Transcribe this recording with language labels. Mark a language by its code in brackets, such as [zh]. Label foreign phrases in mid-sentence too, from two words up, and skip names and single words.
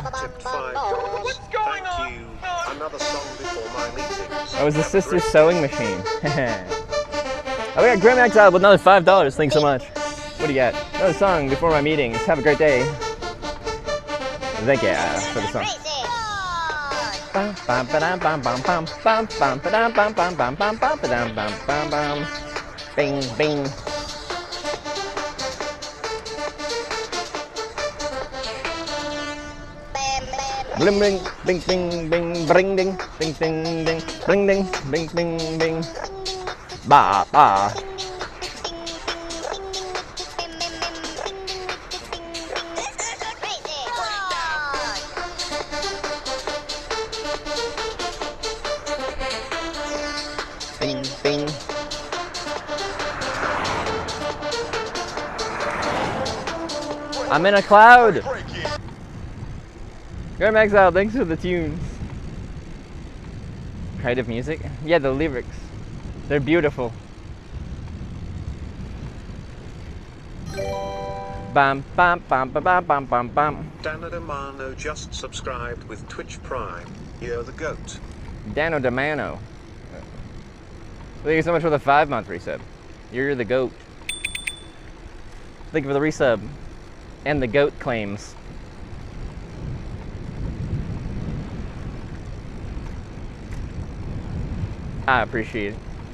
[en] What's going on? Thank you. Another song before my meetings. I was the sister's sewing machine. Oh, we got Grim Exile with another $5. Thanks so much. What do you got? Another song before my meetings. Have a great day. Thank you for the song. Bing, bing. Bling, bling, bing, bing, bing, bring, ding, bing, bing, ding, bring, ding, bing, bing, bing. Ba, ba. Bing, bing. I'm in a cloud. Grim Exile, thanks for the tunes. Creative music? Yeah, the lyrics. They're beautiful. Bam, bam, bam, bam, bam, bam, bam, bam. Dano Damano just subscribed with Twitch Prime. You're the GOAT. Dano Damano. Thank you so much for the 5-month resub. You're the GOAT. Thank you for the resub. And the GOAT claims. I appreciate it.